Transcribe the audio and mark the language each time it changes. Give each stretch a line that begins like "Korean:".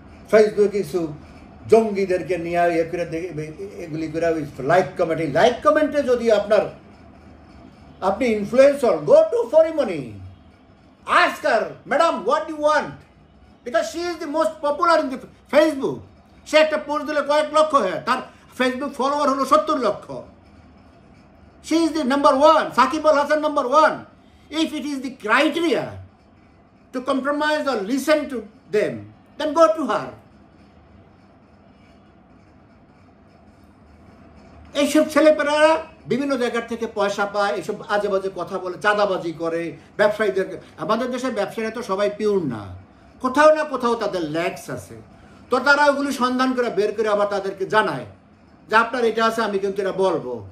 Bangla: ফেসবুকে কিছু জঙ্গিদেরকে নিয়ে এগুলি করে লাইক কমেন্টে যদি আপনি influencer,
English: Go to Forimoni, ask her, madam what you want, because she is the most popular in the Facebook.
Bangla: সে একটা পোস্ট দিলে কয়েক লক্ষ হয়, তার ফেসবুক ফলোয়ার হলো 70 লক্ষ।
English: She is the number one. Saqib Al Hasan number one. If it is the criteria to compromise or listen to them, then go to her.
Bangla: এইসব ছেলেপেলেরা বিভিন্ন জায়গা থেকে পয়সা পায়, এইসব আজে বাজে কথা বলে, চাঁদাবাজি করে, ব্যবসায়ীদের। আমাদের দেশের ব্যবসায়ীরা তো সবাই পিওর না, কোথাও না কোথাও তাদের ল্যাক্স আছে। তো তারা ওগুলি সন্ধান করে বের করে আবার তাদেরকে জানায় যে আপনার এটা আছে, আমি কিন্তু এটা বলবো।